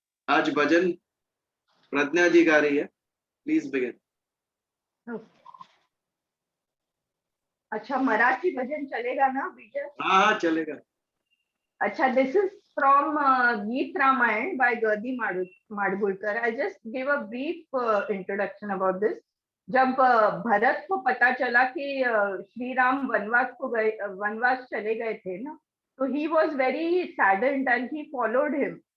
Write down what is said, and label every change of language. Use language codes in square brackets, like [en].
[hi] आज भजन प्रज्ञा जी गा रही है। [en] Please begin. [hi] अच्छा, मराठी भजन चलेगा ना विजय? हाँ हाँ चलेगा। [en] अच्छा, this is from Geet Ramayan by Gadi Madgulkar. I just give a brief introduction about this. [hi] जब भरत को पता चला कि श्री राम वनवास चले गए थे ना, तो [en] He was very saddened and he followed him.